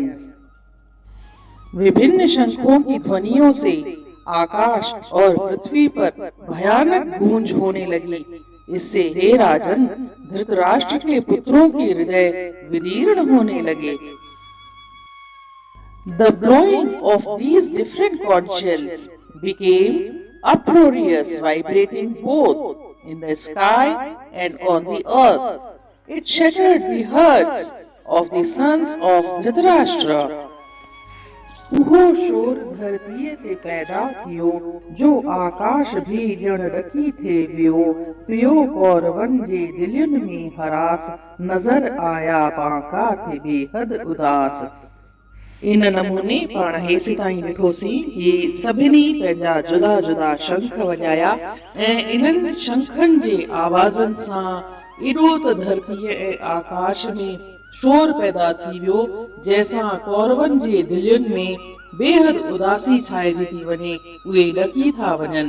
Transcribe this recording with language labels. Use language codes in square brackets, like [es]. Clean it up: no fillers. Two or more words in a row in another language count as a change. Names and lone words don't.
[hi] विभिन्न शंखों की ध्वनियों से आकाश और पृथ्वी पर भयानक गूंज होने लगी। इससे हे राजन, धृतराष्ट्र के पुत्रों के हृदय विदीर्ण होने लगे। [en] The blowing of these different conch shells became uproarious, vibrating both in the sky and on the earth. It shattered the hearts of the sons of Dhritarashtra. [sd] उहो शोर धरती ते पैदा थियो, जो आकाश भी ॼण ॾकी थे वियो। पियो कौरवन जे दिलियुन में हरास, नज़र आया बांका थे बेहद उदास। इन नमूने पाण हेसि ताईं ॾिठोसीं कि सभिनी पंहिंजा जुदा जुदा शंख वॼाया ऐं इन्हनि शंखनि जे आवाज़नि सां एॾो त धरतीअ ऐं आकाश में शोर पैदा थी वियो, जंहिंसां कौरवनि जे दिलियुनि में बेहद उदासी छाइजी थी वञे, उहे ॾकी था वञनि।